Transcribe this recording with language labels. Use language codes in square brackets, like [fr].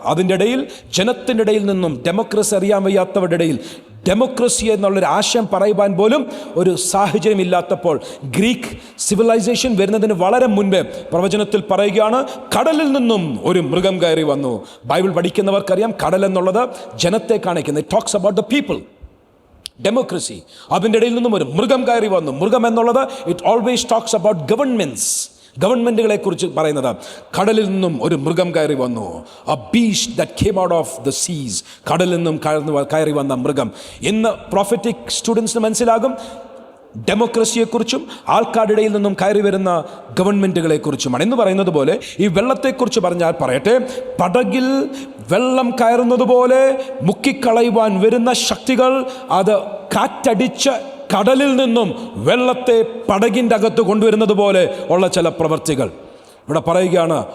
[ml] അതിൻ്റെ ഇടയിൽ ജനത്തിൻ്റെ ഇടയിൽ നിന്നും ഡെമോക്രസി അറിയാൻ വയ്യാത്തവരുടെ ഇടയിൽ ഡെമോക്രസി എന്നുള്ളൊരു ആശയം പറയുവാൻ പോലും ഒരു സാഹചര്യം ഇല്ലാത്തപ്പോൾ, ഗ്രീക്ക് സിവിലൈസേഷൻ വരുന്നതിന് വളരെ മുൻപേ പ്രവചനത്തിൽ പറയുകയാണ് കടലിൽ നിന്നും ഒരു മൃഗം കയറി വന്നു. ബൈബിൾ പഠിക്കുന്നവർക്കറിയാം കടൽ എന്നുള്ളത് ജനത്തെ കാണിക്കുന്നത്. [en] It talks about the people, democracy. [ml] അതിൻ്റെ ഇടയിൽ നിന്നും ഒരു മൃഗം കയറി വന്നു. മൃഗം എന്നുള്ളത് [en] it always talks about [ml] ഗവൺമെൻറ്റുകളെ കുറിച്ച് പറയുന്നത്. കടലിൽ നിന്നും ഒരു മൃഗം കയറി വന്നു. [en] a beast that came out of the seas. [ml] കടലിൽ നിന്നും കയറി വന്ന മൃഗം. ഇന്ന് പ്രോഫറ്റിക് സ്റ്റുഡൻസിന് മനസ്സിലാകും ഡെമോക്രസിയെക്കുറിച്ചും ആൾക്കാരുടെ ഇടയിൽ നിന്നും കയറി വരുന്ന ഗവൺമെൻറ്റുകളെക്കുറിച്ചുമാണ്. എന്ന് പറയുന്നത് പോലെ ഈ വെള്ളത്തെക്കുറിച്ച് പറഞ്ഞാൽ പറയട്ടെ, പടകിൽ വെള്ളം കയറുന്നത് പോലെ മുക്കിക്കളയുവാൻ വരുന്ന ശക്തികൾ, അത് കാറ്റടിച്ച് കടലിൽ നിന്നും വെള്ളത്തെ പടകിൻ്റെ അകത്ത് കൊണ്ടുവരുന്നത് പോലെ ഉള്ള ചില പ്രവൃത്തികൾ ഇവിടെ പറയുകയാണ്.